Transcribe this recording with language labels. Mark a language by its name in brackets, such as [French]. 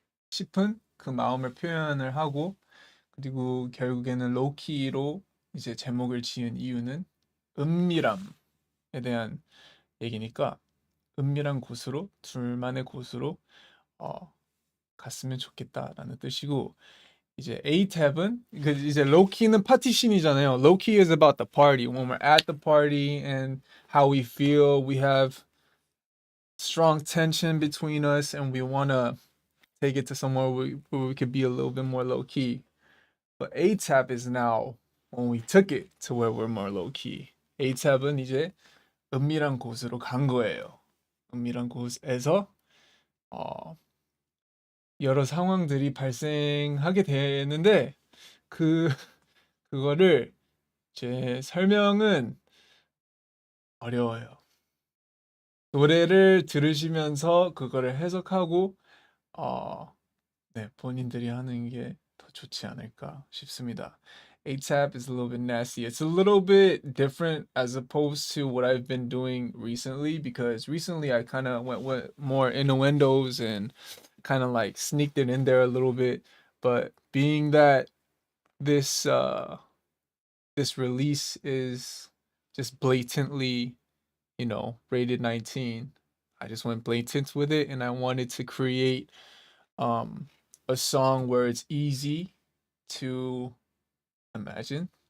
[Korean] 싶은 그 마음을 표현을 하고 그리고 결국에는 로키로 이제 제목을 지은 이유는 은밀함에 대한 얘기니까 은밀한 곳으로 둘만의 곳으로 어, 갔으면 좋겠다라는 뜻이고 이제 A 탭은 그 이제 로키는 파티신이잖아요. [English] Lowkey is about the party. When we're at the party and how we feel, we have strong tension between us and we want to take it to somewhere where we could be a little bit more low key. But A-Tap is now when we took it to where we're more low key. [Korean] A-Tap은 이제 은밀한 곳으로 간 거예요. 은밀한 곳에서 어, 여러 상황들이 발생하게 되는데 그 그거를 제 설명은 어려워요. 노래를 들으시면서 그거를 해석하고 어, 네, 본인들이 하는 게 더 좋지 않을까 싶습니다. [English] A-Tap is a little bit nasty. It's a little bit different as opposed to what I've been doing recently because recently I kind of went more innuendos and kind of like sneaked it in there a little bit. But being that this this release is just blatantly, rated 19, I just went blatant with it and I wanted to create um a song where it's easy to imagine.